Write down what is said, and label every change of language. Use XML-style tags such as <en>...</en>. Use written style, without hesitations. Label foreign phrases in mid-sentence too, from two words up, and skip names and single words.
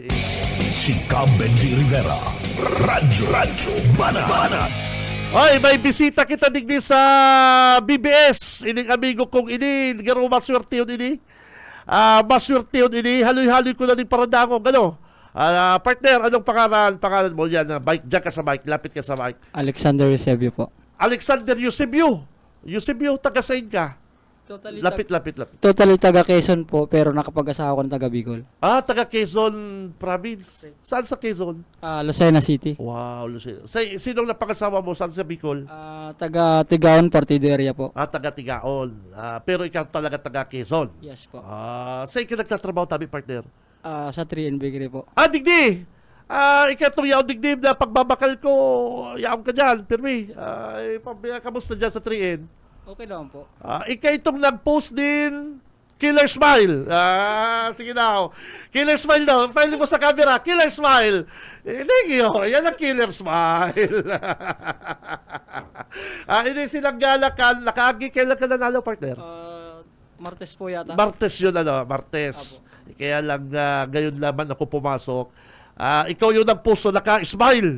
<bik>Si Cam Benji Rivera. Radyo Banat. Ay, may bisita kita digdi sa BBS. Ining amigo kong ini, garo maswerte yun ini. Maswerte yun ini, haloy-haloy ko na din paradangog. Ano? Partner,</bik> <tl>anong pangalan mo? Yan, bike, dyan ka sa bike, lapit ka sa bike. Alexander Eusebio po.</tl> <bik>Alexander Eusebio. Eusebio, taga-sain ka?</bik> <tl>Lapit. Totally taga Quezon po, pero nakapag-asawa ko ng taga Bicol. Taga Quezon Province. Saan sa Quezon? Lucena City. Wow, Lucena. Sinong napangasawa mo? Saan sa Bicol? Taga Tigaon, Partido area po. Taga Tigaon. Pero ikaw talaga taga Quezon. Yes po. Saan ka nagtatrabaho tabi, partner? Sa 3N Bakery po.</tl> <bik>Digdi! Ikaw itong yaw digdi na pagbabakal ko, yaw ka dyan, Pirmi.</bik> <tl>Kamusta dyan sa 3N? Okay naman po. Ikaw itong nag-post din, Killer Smile. Sige na. Killer Smile daw. File mo sa camera. Killer Smile.</tl> <en>Thank you.</en> <tl>Yan ang Killer Smile. Hindi silang galakan. Nakaagi. Kailan ka nanalo, partner? Martes po yata. Martes yun, Martes. Kaya lang ngayon laman ako pumasok. Ikaw yung nagpuso, naka-smile.</tl>